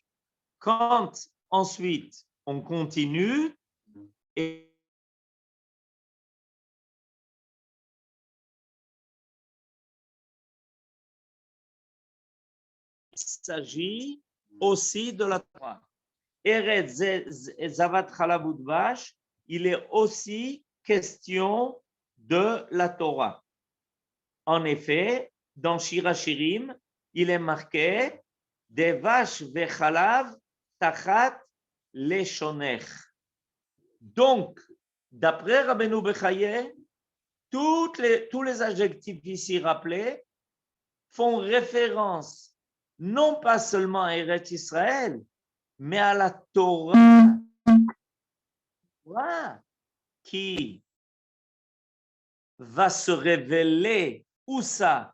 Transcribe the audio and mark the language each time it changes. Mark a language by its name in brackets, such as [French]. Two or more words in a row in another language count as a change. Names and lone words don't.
[French] Quand ensuite on continue et il s'agit aussi de la Torah. [Hebrew] ארץ זבת חלב ודבש, [French] il est aussi question de la Torah. En effet, dans Shir HaShirim, il est marqué [Hebrew] דבש וחלב תחת לשונך. [French] Donc, d'après Rabbeinu Bechaye, tous les adjectifs ici rappelés font référence non pas seulement à Eretz Israël, mais à la Torah qui va se révéler où ça?